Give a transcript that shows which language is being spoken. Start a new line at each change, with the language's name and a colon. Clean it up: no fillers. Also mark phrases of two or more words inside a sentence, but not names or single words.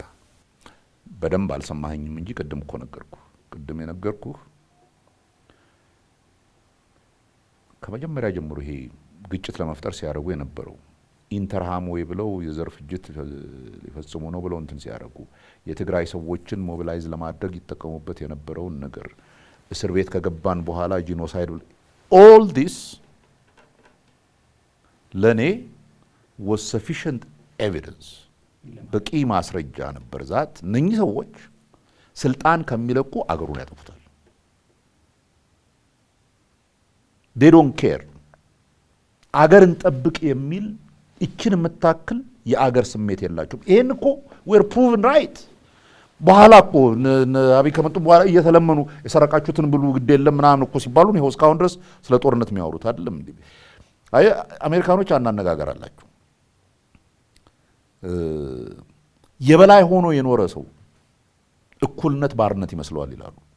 Amharic: በደንብ አልሰማኸኝም እንጂ ቅድም እኮ ነገርኩህ። ቅድም የነገርኩህ ከመጀመሪያ ጀምሮ ይሄ ግጭት ለመፍጠር ሲያደርጉ የነበረው ኢንተርሃሞዌ ብለው የዘር ፍጅት ሊፈጽሙ ነው ብለው እንትን ሲያደርጉ የትግራይ ሰዎችን ሞቢላይዝ ለማድረግ ይጠቀሙበት የነበረውን ነገር እስር ቤት ከገባን በኋላ ጂኖሳይድ
English: all this
Amharic: ለኔ
English: was sufficient evidence
Amharic: በቂ ማስረጃ ነበር ዛት እነኚህ ሰዎች ስልጣን ከሚለቁ አገሩን ያጠፉታል።
English: they don't care
Amharic: አገርን ጠብቅ የሚል እችን የምታክል የአገር ስሜት የላቸውም። ይሄን እኮ
English: we're proven right
Amharic: በኋላ እኮ አብይ ከመጡ በኋላ እየተለመኑ የሰረቃችሁትን ብሉ ግድ የለም ምናምን እኮ ሲባሉ ነው እስካሁን ድረስ ስለ ጦርነት የሚያወሩት አይደለም እንዴ? አይ አሜሪካኖች አናነጋገር አላቸው። የበላይ ሆኖ የኖረ ሰው እኩልነት ባርነት ይመስለዋል ይላሉ።